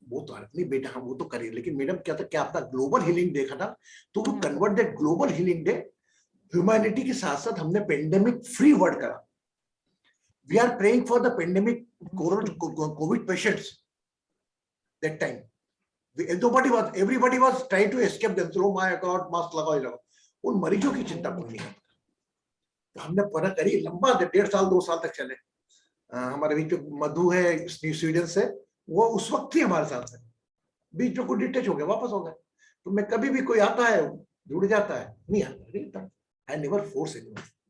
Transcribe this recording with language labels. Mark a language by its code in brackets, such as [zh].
[hi] वो तो नहीं बेटा, हम वो तो करिए, लेकिन मैडम क्या था, क्या आपका ग्लोबल हीलिंग डे था, तो वो [en] convert that global healing day [hi] humanity के साथ साथ हमने पेंडेमिक फ्री वर्ड करा। [en] We are praying for the pandemic covid patients that time. Everybody was trying to escape them. Oh my God, [hi] mask लगाओ, लगाओ। उन मरीजों की चिंता कोई नहीं करता। तो हमने पढ़ा करी, लंबा 1.5 साल 2 साल तक चले। हमारे बीच जो मधु है स्वीडन से, वो उस वक्त ही हमारे साथ है। बीच में कोई डिटेच हो गया, वापस हो गए। तो मैं कभी भी कोई आता है जुड़ जाता है, नहीं आता, [en] I never force anyone.